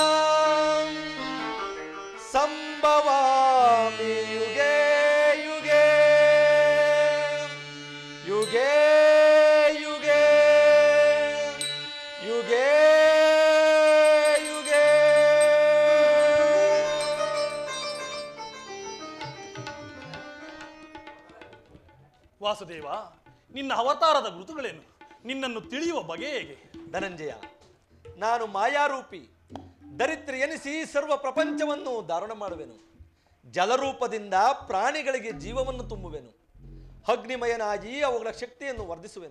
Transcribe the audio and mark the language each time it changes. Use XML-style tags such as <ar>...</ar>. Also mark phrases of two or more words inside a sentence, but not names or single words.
<sa>ಸಂಭವಾಮಿ ಯುಗೇ ಯುಗೇ ಯುಗೇ ಯುಗೇ ಯುಗೇ ಯುಗೇ.</sa> <kn>ವಾಸುದೇವ, ನಿನ್ನ ಅವತಾರದ ಗುರುತುಗಳೇನು? ನಿನ್ನನ್ನು ತಿಳಿಯುವ ಬಗೆ ಹೇಗೆ? ಧನಂಜಯ, ನಾನು ಮಾಯಾರೂಪಿ. ದರಿದ್ರ ಎನಿಸಿ ಸರ್ವ ಪ್ರಪಂಚವನ್ನು ಧಾರಣ ಮಾಡುವೆನು. ಜಲರೂಪದಿಂದ ಪ್ರಾಣಿಗಳಿಗೆ ಜೀವವನ್ನು ತುಂಬುವೆನು. ಅಗ್ನಿಮಯನಾಗಿ ಅವುಗಳ ಶಕ್ತಿಯನ್ನು ವರ್ಧಿಸುವೆನು.</kn>